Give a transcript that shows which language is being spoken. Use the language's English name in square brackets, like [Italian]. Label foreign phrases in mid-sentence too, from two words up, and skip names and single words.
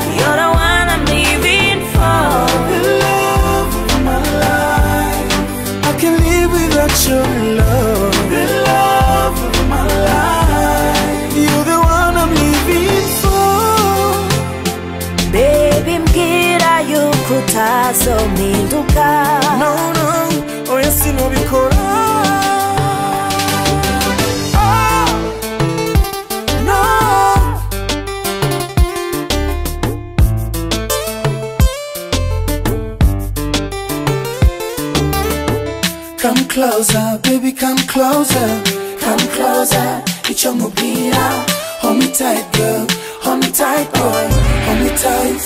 [English] You're the one I'm living for. The love of my life. I can't live without your love. The love of my life. You're the one I'm living for. Baby, [Rundi] mbwira yuko utazompinduka. [English] No, no, [Rundi] oya sinubikora. [English] No. Come closer, baby, come closer. Come closer, it's your mobile. Hold me tight, girl, hold me tight, boy, hold me tight.